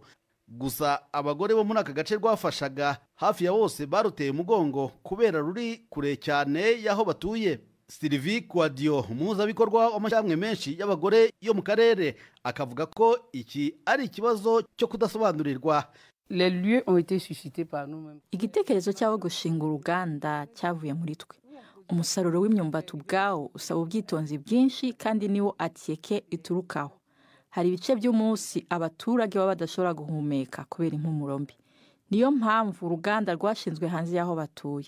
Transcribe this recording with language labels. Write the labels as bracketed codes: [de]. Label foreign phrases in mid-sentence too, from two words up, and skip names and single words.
[rw] Gusa abagore bo muri aka gace rwafashaga hafi ya bose baruteye umugongo kubera ruri kure cyane y'aho batuye. Sylvie Quadio, umuhuzabikorwa w'amashyirahamwe menshi y'abagore yo mu karere, akavuga ko iki ari ikibazo cyo kudasobanurirwa. [fr] Les lieux ont été suscités par nous-mêmes. [rw] Igitekerezo cyawo gushinga uruganda cyavuye muri twe. Umusaruro w'imyumbati ubwawo usaba ubwitonzi bwinshi kandi niwo aceke iturukaho. Hari ibice by'umunsi abaturage baba badashobora guhumeka kubera impumuro mbi. Niyo mpamvu uruganda rwashinzwe hanze y'aho batuye.